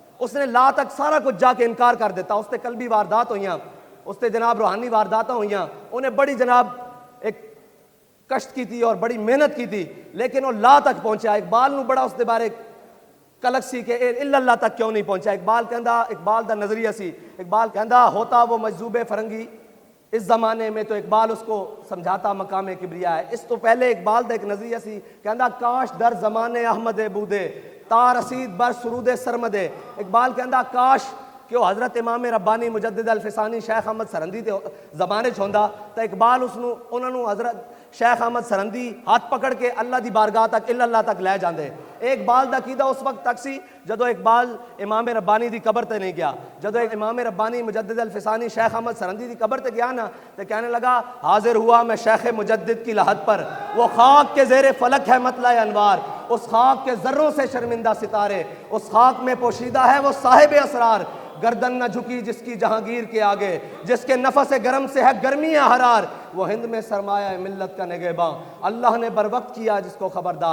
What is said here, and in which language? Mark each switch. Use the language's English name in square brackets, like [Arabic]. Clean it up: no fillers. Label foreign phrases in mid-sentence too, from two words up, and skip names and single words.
[Urdu] اس نے لا تک سارا کچھ جا کے انکار کر دیتا، اس تے قلبی واردات ہوئیاں، اس سے جناب روحانی وارداتیں ہوئیاں، انہیں بڑی جناب ایک کشت کی تھی اور بڑی محنت کی تھی، لیکن وہ لا تک پہنچا۔ [Punjabi] اقبال نو بڑا اس دے بارے کلک سی کہ الا اللہ تک کیوں نہیں پہنچا۔ اقبال دا نظریہ سی، اقبال کہندا ہوتا [Urdu] وہ مجذوب فرنگی اس زمانے میں، تو اقبال اس کو سمجھاتا مقام کبریا ہے۔ [Punjabi] اس تو پہلے اقبال دا ایک نظریہ سی، کہندا [Persian] کاش در زمانے احمد بودے تا رسید بر سرود سرمدے۔ [Punjabi] اقبال کہندا کاش کہ وہ حضرت امام ربانی مجدد الفسانی شیخ احمد سرندی دے زمانے چ ہوندا، تو اقبال انہاں نو حضرت شیخ احمد سرندی ہاتھ پکڑ کے اللہ دی بارگاہ تک الا اللہ تک لے جاندے۔ اقبال دا عقیدہ اس وقت تک سی جدو اقبال امام ربانی دی قبر تے نہیں گیا۔ جدو امام ربانی مجدد الفسانی شیخ احمد سرندی دی قبر تے گیا نا، تو کہنے لگا [Urdu] حاضر ہوا میں شیخ مجدد کی لحد پر، وہ خاک کے زیر فلک ہے مطلع انوار، اس خاک کے ذروں سے شرمندہ ستارے، اس خاک میں پوشیدہ ہے وہ صاحب اسرار، گردن نہ جھکی جس کی جہانگیر کے آگے، جس کے نفس گرم سے ہے گرمی حرار، وہ ہند میں سرمایہ ملت کا نگہباں، اللہ نے بر وقت کیا جس کو خبردار۔